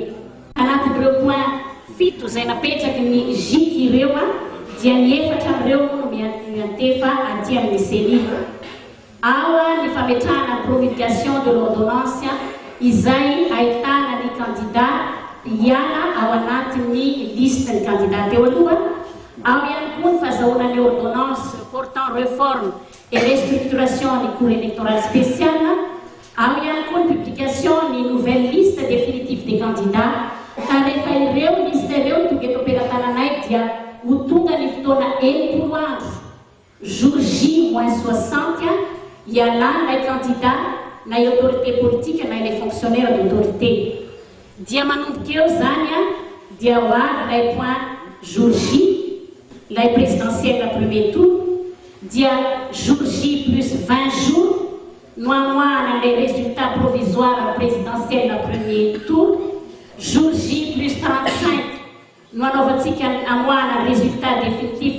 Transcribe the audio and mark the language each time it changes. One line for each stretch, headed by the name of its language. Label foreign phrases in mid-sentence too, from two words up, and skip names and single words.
Malagasy: Anatin'ireo point fito izay napetraky ny zika ireo dia ny efatra amin'ireo no miantefa aty amin'ny Cenit. Ao ny fametrahana
French: promulgation de l'ordonnance
Malagasy: izay ahitana ny candidat hiala ao anatin'ny liste ny candidat teo aloha. Ao ihany koa ny fahazahoana ny
French: ordonnance portant réforme et restructuration
Malagasy: ny
French: cour électorale spéciale.
Malagasy: Ao ihany koa ny publication ny
French: nouvelle liste définitive des candidats.
Malagasy: Rehefa ireo liste ireo tonga eto am-pelatananay dia ho tonga ny fotoana 10 andro
French: jour J moins 60
Malagasy: hialana ilay candidat na
French: autorité politique
Malagasy: na
French: les fonctionnaires d'autorité.
Malagasy: Dia manomboka eo zany dia ho avy ilay
French: point jour J la présidentielle la premier tour
Malagasy: dia
French: jour J plus 20 jours noamoana les résultats provisoires présidentiels la premier tour jour J plus 35
Malagasy: noanaovantsika amoana
French: résultat définitif